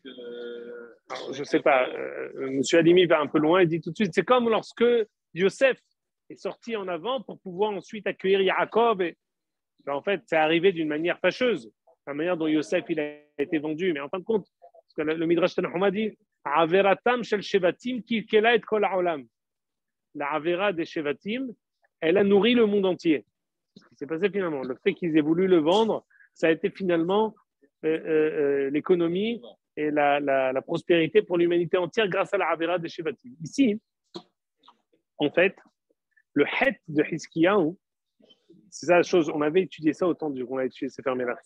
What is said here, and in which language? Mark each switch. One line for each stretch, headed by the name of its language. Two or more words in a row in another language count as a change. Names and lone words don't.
French: Alors, je ne sais pas, Monsieur Halimi va un peu loin, il dit tout de suite, c'est comme lorsque Yosef est sorti en avant pour pouvoir ensuite accueillir Yaakov. En fait, c'est arrivé d'une manière fâcheuse, la manière dont Yosef il a été vendu. Mais en fin de compte, parce que le Midrash Tanachum a dit
Hebrew: עבירתם של שבטים כלכלה את כל העולם.
French: La Avera des Shevatim, elle a nourri le monde entier. Ce qui s'est passé finalement, le fait qu'ils aient voulu le vendre, ça a été finalement l'économie et la prospérité pour l'humanité entière grâce à la Avera des Shevatim. Ici, en fait, le het de Hiskiyahu, c'est ça la chose, on avait étudié ça au temps qu'on a étudié Sefer Melachim.